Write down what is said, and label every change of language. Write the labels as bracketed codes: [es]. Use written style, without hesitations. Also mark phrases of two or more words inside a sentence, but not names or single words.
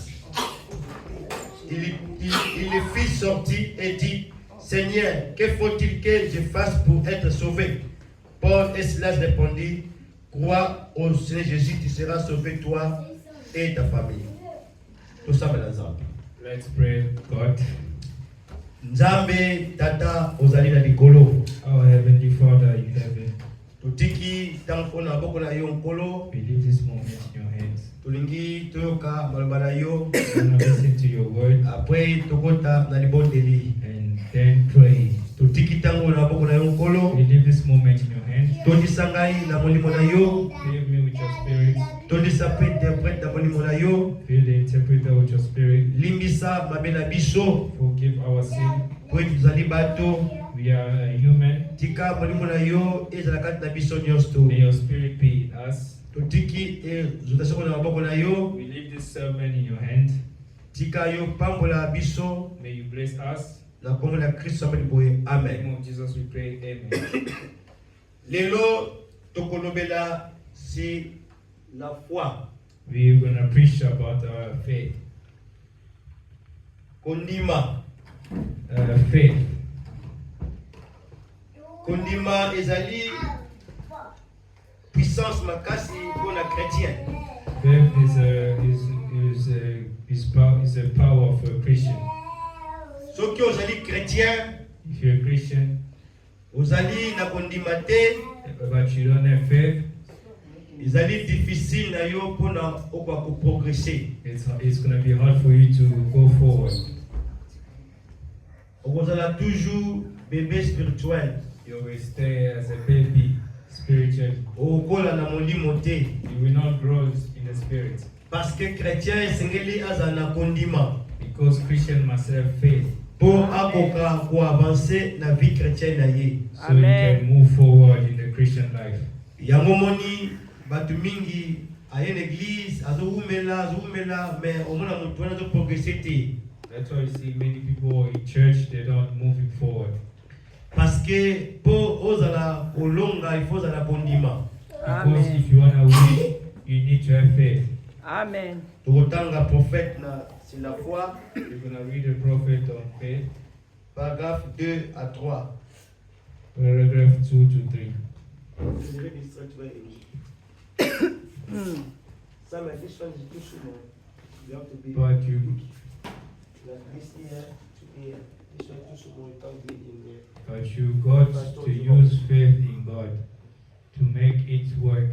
[fr] Il les fit sortir et dit: "Seigneur, que faut-il que je fasse pour être sauvé?" Paul et Silas répondirent: "Crois au Seigneur Jésus, tu seras sauvé, toi et ta famille." Tout ça, ensemble. [en] Let's pray. God, [ln] Nzambe tata ozali na likolo. [en] our Heavenly Father in heaven, [ln] Tutiki tanko na boko na yo nkolo. [en] we leave this moment in your hands. [ln] Tulingi toyoka maloba na yo. [en] We want to listen to your word [ln] Après tokota na libondeli. [en] and then pray. [ln] Tutiki tango na boko na yo nkolo. [en] We leave this moment in your hands. [ln] Tondisa ngai na molimo na yo. [en] Fill me with your spirit. [ln] Tondisa pe interprète na molimo na yo. [en] Fill the interpreter with your spirit. [ln] Limbisa mabe na biso. [en] Forgive our sin. [ln] Po tuzali bato. [en] We are human. [ln] Tika molimo na yo ezala kati na biso nyonso. [en] May your spirit be in us. [ln] Totiki zutasoko na maboko na yo. [en] We leave this sermon in your hand. [ln] Tika yo pambola biso. [en] May you bless us. [ln] Na kombo na Kristo ameni boye. [en] In the Amen. name of Jesus we pray. Amen. [ln] Lelo tokolobela si [fr] la foi. [en] We're going to preach about our faith. [ln] kondima. [en] Faith. [ln] Kondima ezali puissance makasi [fr] pour la chrétien. [en] Faith is a power of a Christian. [ln] Soki ozali chrétien, [en] If you're a Christian, [ln] ozali na kondima te, [en] but you don't have faith, [ln] ezali difficile na yo pona okwa ko progresser. [en] it's going to be hard for you to go forward. [fr] Okozala toujours bébé spirituel. [en] You will stay as a baby spiritually. [ln] Okola na molimo te. [en] You will not grow in the spirit. [fr] Parce que chrétien [ln] esengeli aza na kondima. [en] Because Christian must have faith. [ln] Pour akoka ko avancer na [fr] vie chrétienne [ln] na ye. [en] So you can move forward in the Christian life. [ln] Yango moni batu mingi aye na église azumela mais omona mutu wana zo progresser te. [en] That's why you see many people in church, they don't move it forward. [fr] Parce que pour [ln] ozala olonga [fr] il faut [ln] ozala kondima. [en] Because if you want to win, you need to have faith. Amen. [ln] Tokotanga prophète na [fr] sur la foi, [en] You're going to read the prophet on faith, [fr] paragraphe 2 à 3. [en] paragraph 2 to 3. Some edition is too small. You have to be But you, like this here to here. This one too small, it can't be in there. but you got to use faith in God to make it work.